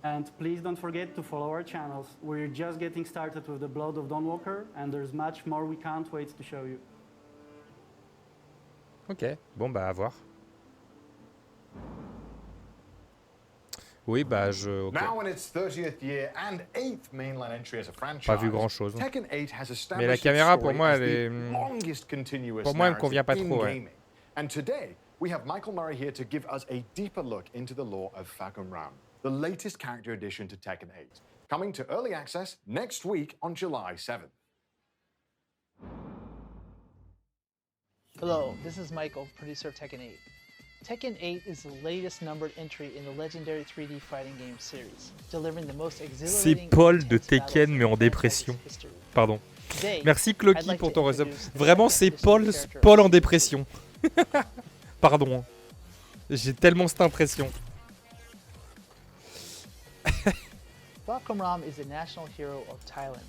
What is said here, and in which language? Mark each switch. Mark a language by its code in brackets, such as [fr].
[en] And please don't forget to follow our channels. We're just getting started with the Blood of Dawnwalker, and there's much more we can't wait to show you. [fr] Ok, bon bah à voir. Oui, bah je. Okay. [en] Now in its 30th year and 8th mainline entry as a franchise, [fr] pas vu grand chose. [en] Tekken 8 has [fr] mais la caméra pour moi elle est. Pour moi elle me convient pas trop. Ouais. [en] And today we have Michael Murray here to give us a deeper look into the lore of Fagumram, the latest character addition to Tekken 8, coming to early access next week on July 7th. Hello, this is Michael, producer of Tekken 8. Tekken 8 is the latest numbered entry in the legendary 3D fighting game series, delivering the most exhilarating. [fr] C'est Paul de Tekken mais en dépression. Pardon. Merci Clocky pour ton resub. Vraiment c'est Paul en dépression. Pardon. J'ai tellement cette impression. [en] Fagumram is a national hero of Thailand.